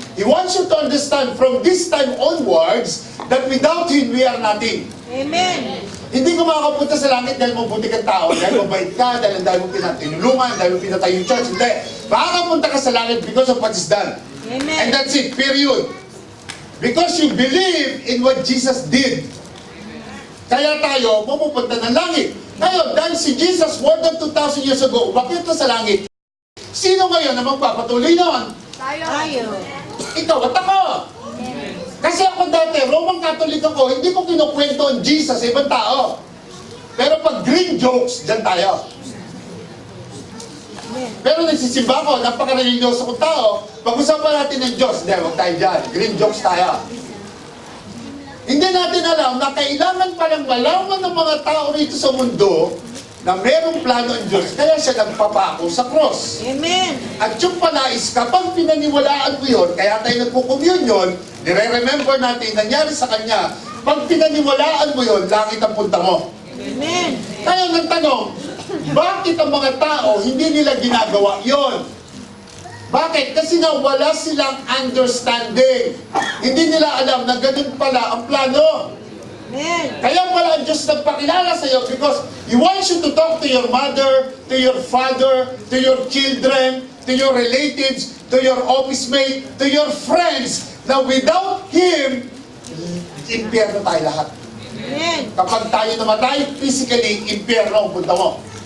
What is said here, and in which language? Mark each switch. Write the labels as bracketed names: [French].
[English] He wants you to understand from this time onwards that without Him, we are nothing. Amen. [Filipino] Hindi ka makakapunta sa langit dahil mabuti kang tao, dahil mabait ka, dahil mo pinatinulungan, dahil mo pinatay yung church. Hindi. Makakapunta ka sa langit [English] because of what is done. Amen. And that's it, period. Because you believe in what Jesus did. [Filipino] Kaya tayo, mapupunta ng langit. Ngayon, dahil si Jesus [English] more than 2,000 years ago, [Filipino] umakyat na sa langit, sino ngayon na magpapatuloy noon? Tayo. Ikaw at ako. Kasi ako dati, Roman Catholic ako, hindi ko kinukwento ang Jesus sa ibang tao. Pero pag green jokes, dyan tayo. Pero nagsisimba ko, napaka-religyoso kong tao, pag-usapan natin ng Diyos, hindi, huwag tayo dyan. Green jokes tayo. Hindi natin alam na kailangan palang malaman ng mga tao rito sa mundo na merong plano ang Diyos, kaya siya nagpapako sa cross. [English] Amen. [Filipino] At yung palais, kapag pinaniwalaan mo yun, kaya tayo nagpo-communion, nire-remember natin nangyari sa Kanya, pag pinaniwalaan mo yun, langit ang punta mo. [English] Amen. [Filipino] Kaya nagtanong, bakit ang mga tao hindi nila ginagawa yon? Bakit? Kasi nga wala silang understanding. Hindi nila alam na ganun pala ang plano. [English] Amen. [Filipino] Kaya pala ang Diyos nagpakilala sa iyo [English] because He wants you to talk to your mother, to your father, to your children, to your relatives, to your office mate, to your friends, na without Him, [Filipino] impyerno tayo lahat. [English] Amen. [Filipino] Kapag tayo namatay, physically, impyerno ang punta mo.